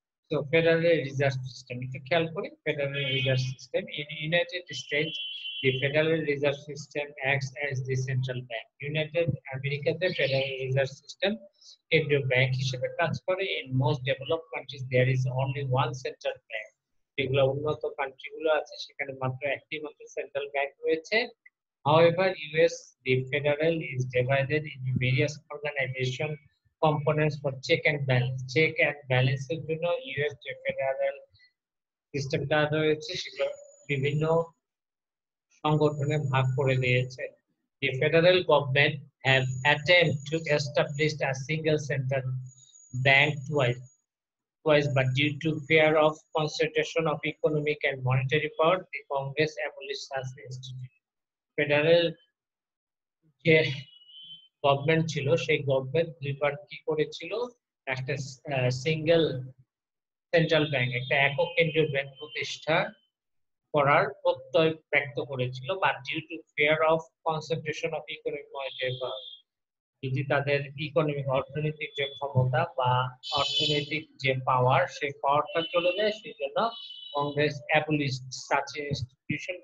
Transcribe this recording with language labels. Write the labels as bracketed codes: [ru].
[en] তো Federal Reserve System একটু খেয়াল করি। Federal Reserve System in United States, the Federal Reserve System acts as the central bank. [bn] United আমেরিকাতে federal reserve system কেন্দ্রীয় bank হিসেবে কাজ করে। [en] In most developed countries there is only one central bank. [bn] যেগুলো উন্নত কান্ট্রিগুলো আছে সেখানে মাত্র একটি মাত্র সেন্ট্রাল ব্যাংক রয়েছে। [en] However, US, the federal is divided into various organization components for check and balance. [bn] Check and balance এর জন্য US যে ফেডারেল সিস্টেমটা রয়েছে সেগুলো বিভিন্ন সংগঠনে ভাগ করে দিয়েছে। [en] The federal government have attempted to establish a single central bank twice, but due to fear of concentration of economic and monetary power, the Congress abolished such institution. [bn] Federal যে গভর্নমেন্ট ছিল সেই গভর্নমেন্ট দুইবার কি করেছিল, একটা single central bank, একটা একক কেন্দ্রীয় ব্যাংক প্রতিষ্ঠা করার প্রত্যয় ব্যক্ত করেছিল, [en] but due to fear of concentration of economic monetary power, [bn] যদি তাদের ইকোনমিক অর্থনৈতিক যে ক্ষমতা বা অর্থনৈতিক যে পাওয়ার সেই পাওয়ারটা চলে যায়, সেই জন্য [en] Congress abolished such institution.